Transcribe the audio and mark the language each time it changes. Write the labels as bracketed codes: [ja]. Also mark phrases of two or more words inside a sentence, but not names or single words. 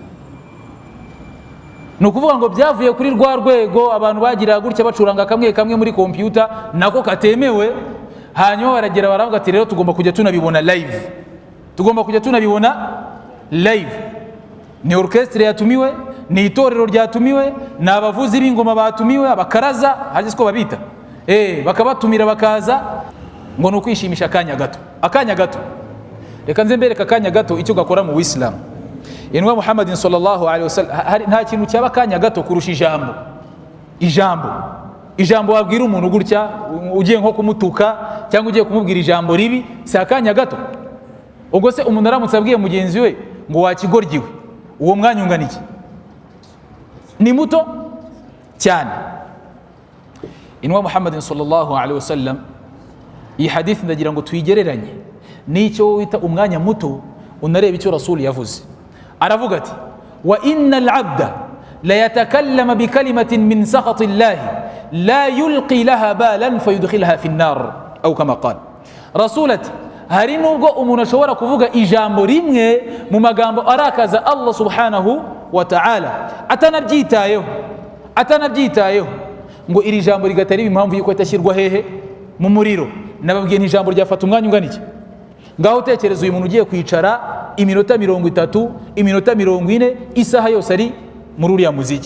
[rw] Ni ukuvuga ngo byavuye kuri rwa rwego abantu bagira gutya bacuranga kamwe muri computer nako katemewe, hanyuma baragera baravuga ati rero tugomba kujya tunabibona live. Ni orchestre yatumiwe, ni itorero ryatumiwe, ni abavuzi b'ingoma batumiwe, abakaraza hageze ko babita bakabatumira bakaza ngo ni ukwishimisha akanya gato. Reka nze mbereka akanya gato icyo gakora mu Islam. Inwa Muhammadin [ar] صلى الله عليه وسلم [rw] nta kintu cyaba akanya gato kurusha ijambo wabwira umuntu gutya ugiye nko kumutuka cyangwa ugiye kumubwira ijambo ribi, si akanya gato. Ubwo se umuntu aramutse abwiye mugenzi we ngo wakigoryiwe, uwo mwanya ungana iki? Ni muto cyane. Inwa Muhammadin [ar] صلى الله عليه وسلم [rw] iyi hadith ndagira ngo tuyigereranye n'icyo wita umwanya muto, unareba icyo Rasul yavuze. Aravuga ati [ar] وإن العبد ليتكلم بكلمة من سخط الله لا يلقي لها بالا فيدخلها في النار أو كما قال. [rw] Rasul ati hari nubwo umuntu ashobora kuvuga ijambo rimwe mu magambo arakaza Allah [ar] سبحانه وتعالى [rw] atanabyitayeho ngo iri jambo rigatari impamvu yuko itashyirwa hehe mu muriro. Nababwiye ni ijambo ryafata umwanya ungana iki? Ngaho utekereza uyu muntu ugiye kwicara iminota 30, iminota 40, isaha yose ari muri uriya muziki.